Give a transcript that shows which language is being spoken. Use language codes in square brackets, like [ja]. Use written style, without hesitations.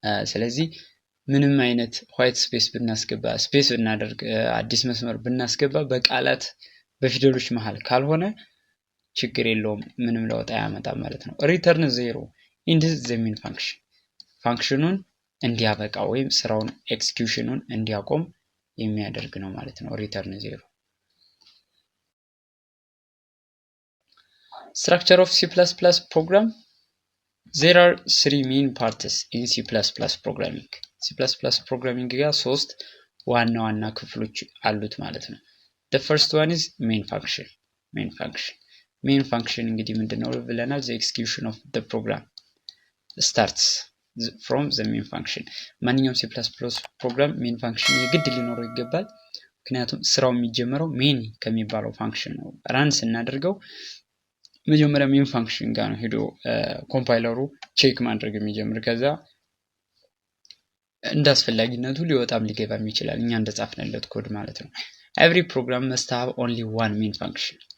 [am] ስለዚህ ምንም አይነት ዋይት ስፔስ ብናስገባ ስፔስ ብናደርግ አዲስ መስመር ብናስገባ በቃላት በፊደሎች መሃል ካልሆነ ችግር የለውም፣ ምንም ለውጥ አያመጣም ማለት ነው። ሪተርን 0 ኢንድ ዘ ሜን ፋንክሽን ፋንክሽኑን እንዲያበቃ ወይም ስራውን ኤክስኪዩሽኑን እንዲያቆም የሚያደርግ ነው ማለት ነው። ሪተርን 0 [en] structure of C++ program. There are 3 main parts in C++ programming. [am] C++ programming ጋር 3 ዋና ክፍሎች አሉት ማለት ነው። [en] The first one is main function. [am] Main function እንግዲህ ምንድነው ብለናል? [en] The execution of the program starts from the main function. [am] ማንኛውም C++ program main function የግድ ሊኖረው ይገባል። ምክንያቱም ስራው የሚጀምረው main ከሚባለው ፋንክሽን ነው። ራን ስናደርገው መጀመሪያ ሜን ፋንክሽን ጋር ነው ሄዶ ኮምፓይለሩ ቼክ ማድረግ የሚጀምር። ከዛ እንዳስፈላጊነቱ ሊወጣም ሊገባም ይችላል፣ እኛ እንደጻፍንለት ኮድ ማለት ነው። [en] every program must have only one main function.